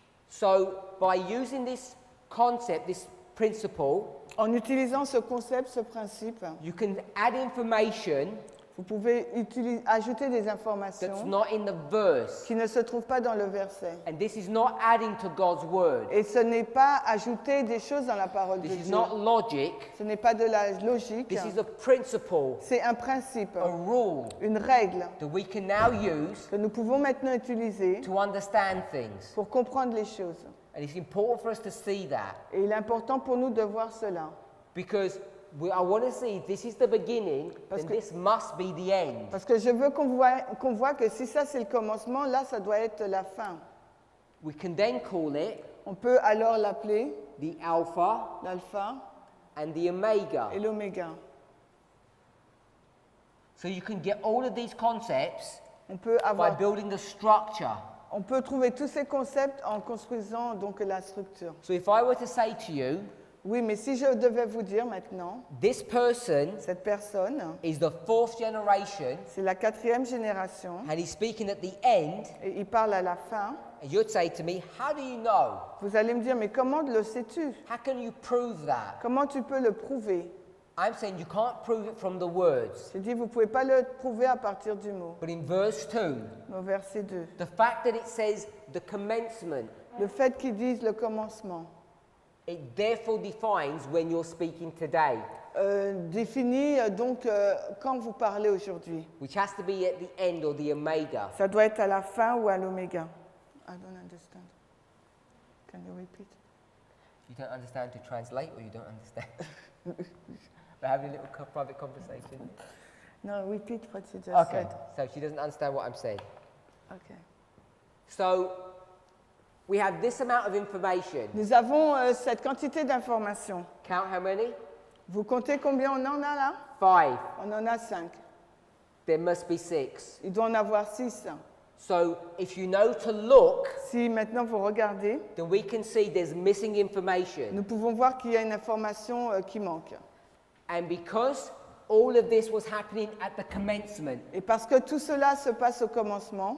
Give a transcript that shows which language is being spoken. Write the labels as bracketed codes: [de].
[en] So by using this concept, this principle, [fr] En utilisant ce concept, ce principe, [en] you can add information [fr] vous pouvez ajouter des [en] that's [fr] informations [en] not in the verse. [fr] qui ne se trouvent pas dans le verset. [en] And this is not adding to God's word. [fr] Et ce n'est pas ajouter des choses dans la parole de [en] This is [fr] Dieu. [en] not logic. [fr] Ce n'est pas de la logique. [en] This is a principle, [fr] C'est un principe, [en] a rule [fr] une règle [en] that we can now use [fr] que nous pouvons maintenant utiliser [en] to understand things. [fr] pour comprendre les choses. [en] And it's important for us to see that [fr] Et il est important pour nous de voir cela. [en] because I want to see this is the beginning, [fr] Parce [en] then [fr] que- [en] this must be the end. [fr] Parce que je veux qu'on voit que si ça c'est le commencement, là ça doit être la fin. [en] We can then call it [fr] On peut alors l'appeler [en] the alpha [fr] l'alpha [en] and the omega. [fr] et l'oméga. [en] So you can get all of these concepts [fr] On peut [en] by building the structure. [fr] on peut trouver tous ces concepts en construisant donc la structure. [en] So if I were to say to you, [fr] Oui, mais si je devais vous dire maintenant, [en] this person [fr] cette personne, [en] is the fourth generation [fr] c'est la 4e génération [en] and he's speaking at the end, [fr] et il parle à la fin, [en] and you'd say to me, how do you know? [fr] vous allez me dire, mais comment le sais-tu? [en] How can you prove that? [fr] Comment tu peux le prouver? [en] I'm saying you can't prove it from the words. [fr] J'ai dit, vous ne pouvez pas le prouver à partir du mot. [en] But in verse 2, [fr] Au verset 2. [en] the fact that it says the commencement, [fr] Le fait qu'ils disent le commencement [en] it therefore defines when you're speaking today, [fr] définit donc quand vous parlez aujourd'hui. [en] which has to be at the end or the omega. [fr] Ça doit être à la fin ou à l'oméga. [en] I don't understand. Can you repeat? You don't understand to translate, or you don't understand? We're having a little private conversation. No, repeat what you just Okay, said. so she doesn't understand what I'm saying. Okay. So we have this amount of information. [fr] Nous avons cette quantité d'informations. [en] Count how many? [fr] Vous comptez combien on en a là? [en] 5. [fr] On en a 5. [en] There must be 6. [fr] Il doit en avoir 6. [en] So if you know to look, [fr] Si maintenant vous regardez, [en] then we can see there's missing information. [fr] nous pouvons voir qu'il y a une information qui manque. [en] And because all of this was happening at the commencement, [fr] Et parce que tout cela se passe au commencement,